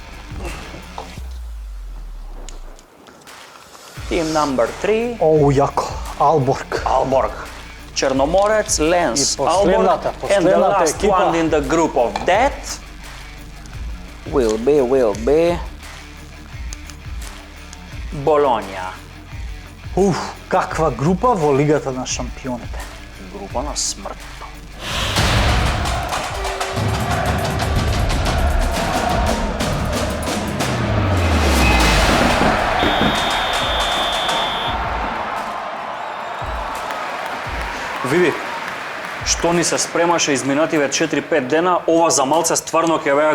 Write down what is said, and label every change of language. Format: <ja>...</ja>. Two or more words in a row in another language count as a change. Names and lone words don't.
<en>Team number 3, Jako. Alborg. Aalborg. Chernomorets, Lens, I Aalborg. And the</en> <mk>posledната</mk> <en>last</en> <mk>ekipa.</mk> <en>one in the group of death will be Bologna.</en> <mk>Каква група во Лигата на шампионите. Група на смртта. Види, што ни се спремаше изминативе 4-5 дена, ова за малце стварно ќе беа</mk>